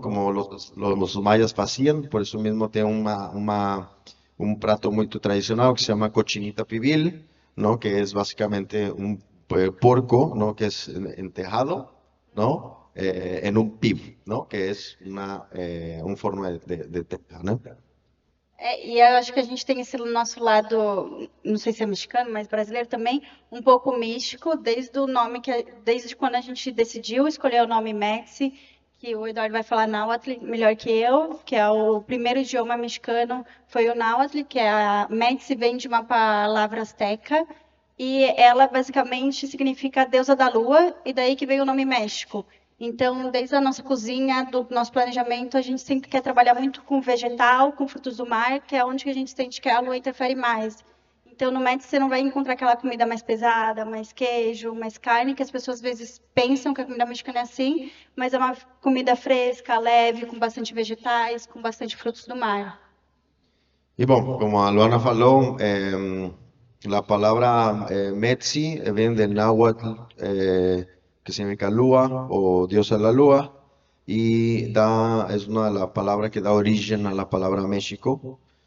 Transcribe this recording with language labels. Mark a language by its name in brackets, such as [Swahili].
[Spanish] Como los mayas hacían, por eso mismo tiene un plato muy tradicional que se llama cochinita pibil, ¿no? Que es básicamente un porco, ¿no? Que es entejado, ¿no? En un PIB, ¿no? Que es un forno de teja, ¿no? [Portuguese] E eu acho que a gente tem esse nosso lado, não sei se é mexicano, mas brasileiro também, um pouco místico, desde o nome desde quando a gente decidiu escolher o nome Médici, que o Eduardo vai falar náhuatl melhor que eu, que é o primeiro idioma mexicano, foi o náhuatl, que é a Médici vem de uma palavra asteca, e ela basicamente significa deusa da lua, e daí que veio o nome México. Então, desde a nossa cozinha, do nosso planejamento, a gente sempre quer trabalhar muito com vegetal, com frutos do mar, que é onde que a gente sente que a lua interfere mais. Então, no Médici, você não vai encontrar aquela comida mais pesada, mais queijo, mais carne, que as pessoas às vezes pensam que a comida mexicana é assim, mas é uma comida fresca, leve, com bastante vegetais, com bastante frutos do mar. [Spanish] Y bueno, [Portuguese] como a Luana falou, [Spanish] la palabra Metzi viene del náhuatl, que significa lua o diosa de la lua, y es una de las palabras que da origen a la palabra México.